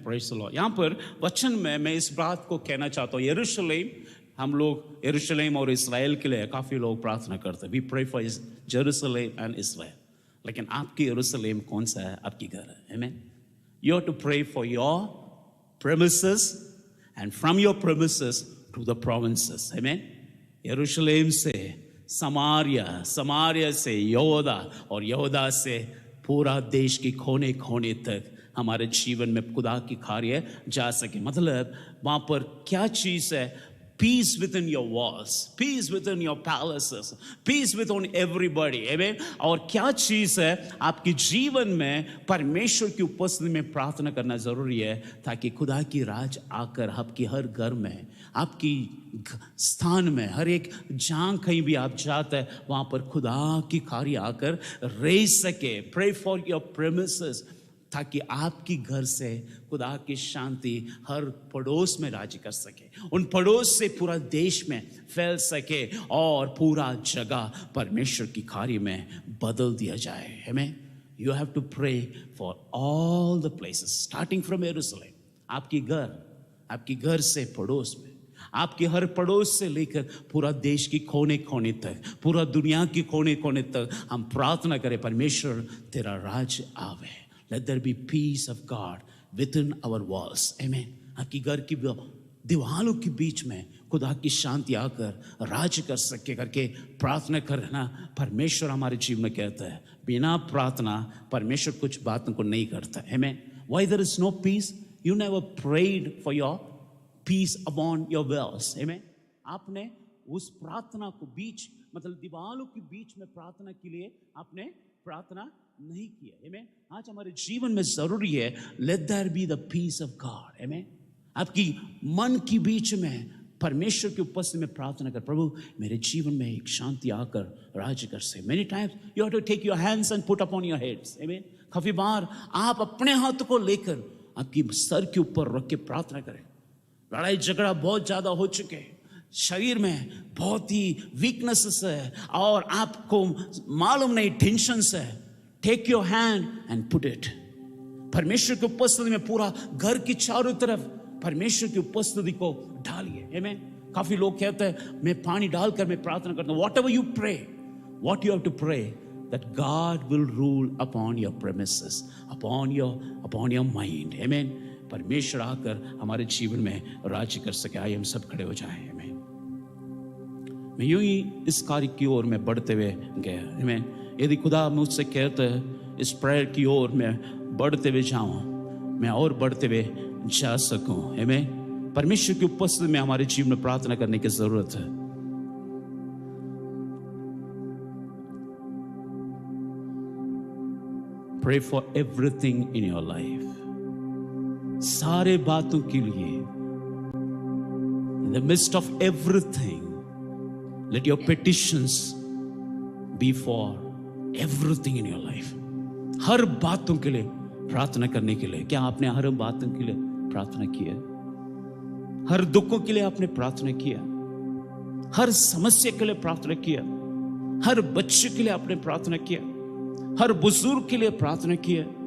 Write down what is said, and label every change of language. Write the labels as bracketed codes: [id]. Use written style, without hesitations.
[en] Praise the Lord. [hi] यहाँ पर वचन में मैं इस बात को कहना चाहता हूँ, यरूशलेम, हम लोग यरूशलेम और इस्राएल के लिए काफ़ी लोग प्रार्थना करते हैं. [en] We pray for Jerusalem and Israel. [hi] लेकिन आपकी यरूशलेम कौन सा है? आपकी घर है. Amen. [en] You have to pray for your premises and from your premises to the provinces. Amen. [hi] यरूशलेम से समारिया, समारिया से यहूदा और यहूदा से पूरा देश की कोने कोने तक हमारे जीवन में खुदा की कार्य जा सके. मतलब वहां पर क्या चीज है? [en] Peace within your walls, peace within your palaces, peace within everybody. [hi] Amen. और क्या चीज है? आपके जीवन में परमेश्वर की उपस्थिति में प्रार्थना करना जरूरी है, ताकि खुदा की राज आकर आपकी हर घर में, आपकी स्थान में, हर एक जहाँ कहीं भी आप जाते हैं वहाँ पर खुदा की कार्य आकर रह सके. [en] Pray for your premises, [hi] ताकि आपकी घर से खुदा की शांति हर पड़ोस में राज कर सके, उन पड़ोस से पूरा देश में फैल सके और पूरा जगह परमेश्वर की कार्य में बदल दिया जाए. [en] हमें you have to pray for all the places starting from Jerusalem. [hi] आपकी घर से पड़ोस में, आपके हर पड़ोस से लेकर पूरा देश की कोने कोने तक, पूरा दुनिया की कोने कोने तक हम प्रार्थना करें, परमेश्वर तेरा राज आवे. [en] Let there be peace of God within our walls. Amen. [hi] आपकी घर की दीवारों के बीच में खुदा की शांति आकर राज कर सके करके प्रार्थना करना परमेश्वर हमारे जीवन में कहता है. बिना प्रार्थना परमेश्वर कुछ बातों को नहीं करता. [en] Amen. Why there is no peace? You never prayed for your peace upon your wells. Amen. [hi] आपने उस प्रार्थना को बीच, मतलब दीवारों के बीच में प्रार्थना के लिए आपने प्रार्थना नहीं किया. [en] Amen. [hi] आज हमारे जीवन में जरूरी है, [en] let there be the peace of God. Amen. [hi] आपकी मन की बीच में परमेश्वर की उपस्थिति में प्रार्थना कर, प्रभु मेरे जीवन में एक शांति आकर राज कर से. [en] Many times you have to take your hands and put upon your heads. Amen. [hi] काफी बार आप अपने हाथ को लेकर आपकी सर के ऊपर रख के प्रार्थना करें. लड़ाई झगड़ा बहुत ज्यादा हो चुके हैं, शरीर में बहुत ही वीकनेसेस है और आपको मालूम नहीं, टेंशन है. [en] Take your hand and put it. [hi] परमेश्वर की उपस्थिति में पूरा घर की चारों तरफ परमेश्वर की उपस्थिति को डालिए. [en] Amen. [hi] काफी लोग कहते हैं मैं पानी डालकर मैं प्रार्थना करता हूं. [en] Whatever you pray, what you have to pray, that God will rule upon your premises, upon your mind. Amen. [hi] परमेश्वर आकर हमारे जीवन में राज्य कर सके. आइए हम सब खड़े हो जाएं. Amen. मैं यूं ही इस कार्य की ओर में बढ़ते हुए गया. [en] Amen. [hi] यदि खुदा मुझसे कहते हैं इस प्रेयर की ओर मैं बढ़ते हुए जाऊं, मैं और बढ़ते हुए जा सकूं. [en] Amen. [hi] परमेश्वर की उपस्थिति में हमारे जीवन में प्रार्थना करने की जरूरत है. [en] Pray for everything in your life. [hi] सारे बातों के लिए, [en] in the midst of everything, let your petitions be for everything in your life. [hi] हर बातों के लिए प्रार्थना करने के लिए. क्या आपने हर बातों के लिए प्रार्थना किया? हर दुखों के लिए आपने प्रार्थना किया? हर समस्या के लिए प्रार्थना किया? हर बच्चे के लिए आपने प्रार्थना किया? हर बुजुर्ग के लिए प्रार्थना किया?